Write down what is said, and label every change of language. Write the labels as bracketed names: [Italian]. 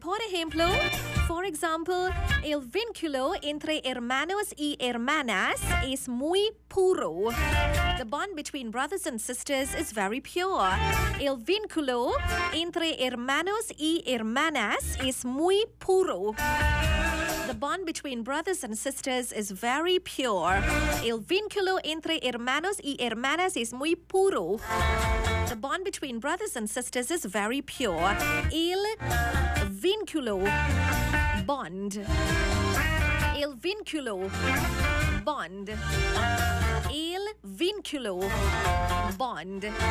[Spanish] Por ejemplo, [English] for example, [Spanish] el vínculo entre hermanos y hermanas es muy puro. [English] The bond between brothers and sisters is very pure. [Spanish] El vínculo entre hermanos y hermanas es muy puro. [English] The bond between brothers and sisters is very pure. [Spanish] El vínculo entre hermanos y hermanas es muy puro. [English] The bond between brothers and sisters is very pure. [Spanish] El vínculo. Bond. El vínculo. Bond. El vínculo. Bond.